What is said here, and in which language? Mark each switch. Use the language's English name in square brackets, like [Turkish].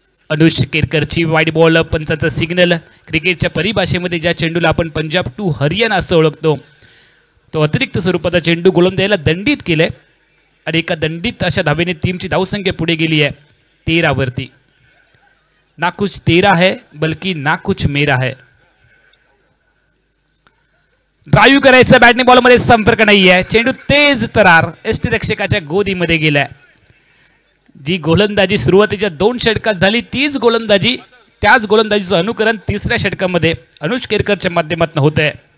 [Marathi] Anush केरकरची wide ball पंचाचा signal. क्रिकेटच्या परिभाषेमध्ये ज्या चेंडूला आपण पंजाब टू हरियाणा असं ओळखतो तो अतिरिक्त स्वरूपाचा चेंडू गोलंदाजाला दंडित केलाय आणि एका दंडित अशा धावेने टीमची धावसंख्या पुढे गेली आहे 13 वरती. [Hindi] ना कुछ तेरा है बल्कि ना कुछ मेरा है. [Marathi] ड्राईव्ह करायचं बॅटने बॉलमध्ये संपर्क नाहीये. चेंडू तेज तरार यष्टीरक्षकाच्या गोदीमध्ये गेलाय. जी गोलंदाजी सुरुवातीच्या 2 षटकात झाली तीच गोलंदाजी त्याच गोलंदाजीचं अनुकरण 3ऱ्या षटकामध्ये अनुष केरकरच्या माध्यमातून होत आहे.